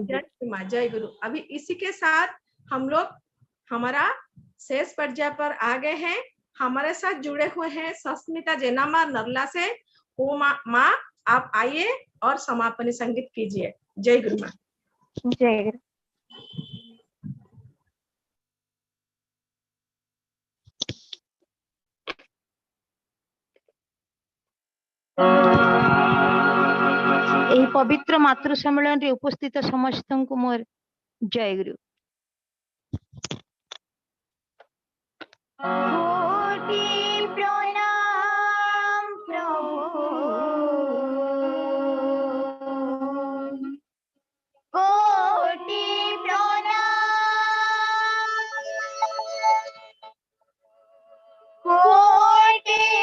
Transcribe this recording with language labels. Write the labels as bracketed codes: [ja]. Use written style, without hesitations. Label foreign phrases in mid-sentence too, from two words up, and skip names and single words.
[hi] गुरु माँ, जय गुरु। अभी इसी के साथ हम लोग हमारा शेष पर्याय पर आ गए हैं। हमारे साथ जुड़े हुए हैं सस्मिता जैनामा नरला से। ओ माँ आप आइए और समापनी संगीत कीजिए। जय गुरु माँ। जय गुरु। [or] ଏହି ପବିତ୍ର ମାତୃ ସମ୍ମିଳନୀରେ ଉପସ୍ଥିତ ସମସ୍ତଙ୍କୁ ମୋର ଜୟ ଗୁରୁ। [hi] कोटि प्रणाम प्रभु, कोटि प्रणाम, कोटि